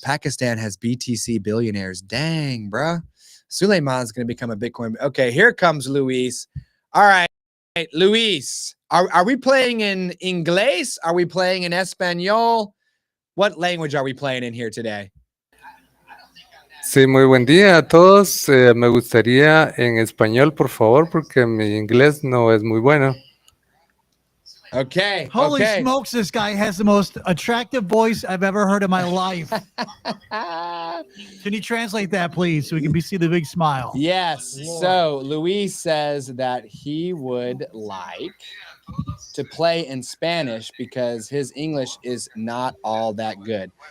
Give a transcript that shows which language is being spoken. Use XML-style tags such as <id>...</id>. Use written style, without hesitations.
<en>Pakistan has BTC billionaires. Dang, bruh. Suleiman's going to become a Bitcoin. Okay, here comes Luis. All right, Luis. Are we playing in Inglés? Are we playing in Espanol? What language are we playing in here today?</en> <es>Sí, muy buen día a todos. Me gustaría en español, por favor, porque mi inglés no es muy bueno.</es> <en>Okay. Holy smokes, this guy has the most attractive voice I've ever heard in my life. Can you translate that, please, so we can see the big smile? Yes. Lord. So Luis says that he would like to play in Spanish because his English is not all that good.</en>